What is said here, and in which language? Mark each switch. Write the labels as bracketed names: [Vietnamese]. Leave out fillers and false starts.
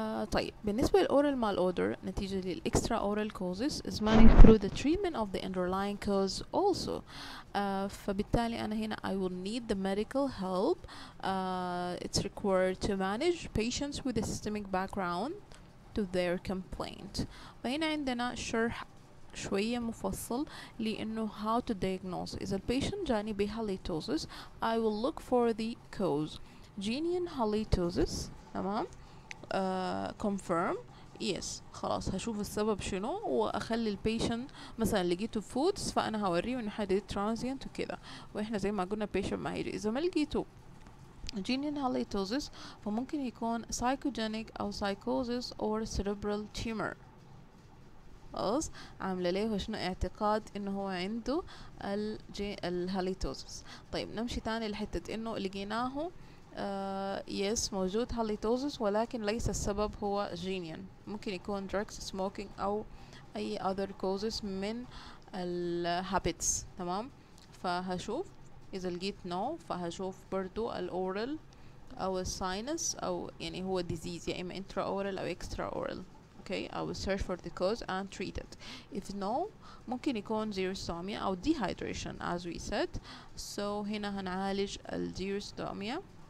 [English] طيب بالنسبة للأورال malodor نتيجة للإكسترا أورال causes is managed through the treatment of the underlying cause also. فبالتالي أنا هنا I will need the medical help. It's required to manage patients with a systemic background to their complaint. [Arabic] فهنا عندنا شرح شوية مفصل لأنه how to diagnose. [English] إذا البيشنت جاني ب halitosis I will look for the cause. Genuine halitosis تمام. [Arabic] confirm yes خلاص هشوف السبب شنو واخلي البيشنت مثلا لقيته فودز فانا هوريه ان حاجه ترانزيانت وكده، واحنا زي ما قلنا البيشنت ما هيجي. اذا ما لقيته genuine halitosis فممكن يكون psychogenic او psychosis or cerebral tumor، خلاص عامله له شنو اعتقاد انه هو عنده الهاليتوزس. طيب نمشي تاني لحته انه لقيناه يس موجود هاليتوزس ولكن ليس السبب هو جينيان، ممكن يكون drugs smoking أو أي other causes من الهابتس. تمام، فهشوف إذا لقيت no فهشوف برضو الأورال أو الساينس أو يعني هو disease يا إما intraoral أو extraoral. [English] Okay, I will search for the cause and treat it. If no ممكن يكون xerostomia أو dehydration as we said. [Arabic] So هنا هنعالج الxerostomia.